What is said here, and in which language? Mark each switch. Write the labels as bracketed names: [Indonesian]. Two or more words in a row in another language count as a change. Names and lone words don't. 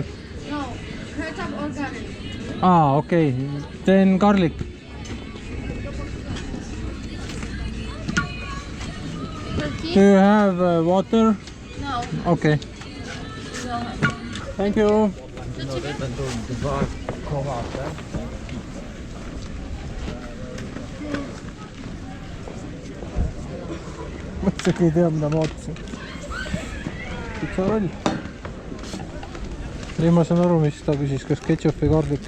[English] No, ketchup or garlic. Ah, okay. Then garlic. Turkey? Do you have water? No. Okay. No. Thank you. [Estonian] Ma isegi ei tea, mida ma ootasin. [English] Pizza roll. [Estonian] Ei, ma saan aru, mis ta küsis, kas ketchup või garlic.